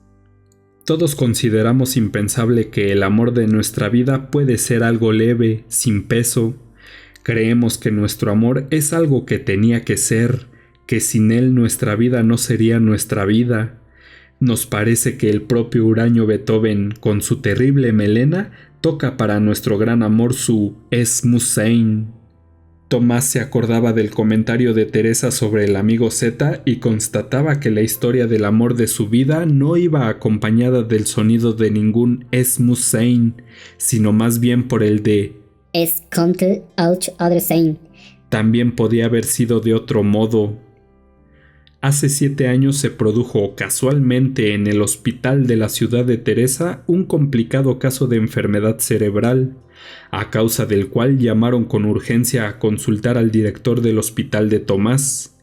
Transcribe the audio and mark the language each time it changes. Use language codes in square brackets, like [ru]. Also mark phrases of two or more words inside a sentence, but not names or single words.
[es] Todos consideramos impensable que el amor de nuestra vida puede ser algo leve, sin peso. Creemos que nuestro amor es algo que tenía que ser, que sin él nuestra vida no sería nuestra vida. Nos parece que el propio huraño Beethoven, con su terrible melena, toca para nuestro gran amor su [de] Es muss sein. [es] Tomás se acordaba del comentario de Teresa sobre el amigo Z y constataba que la historia del amor de su vida no iba acompañada del sonido de ningún [de] Es muss sein, [es] sino más bien por el de [de] Es könnte auch anders sein. [es] También podía haber sido de otro modo. Hace 7 años se produjo casualmente en el hospital de la ciudad de Teresa un complicado caso de enfermedad cerebral, a causa del cual llamaron con urgencia a consultar al director del hospital de Tomás.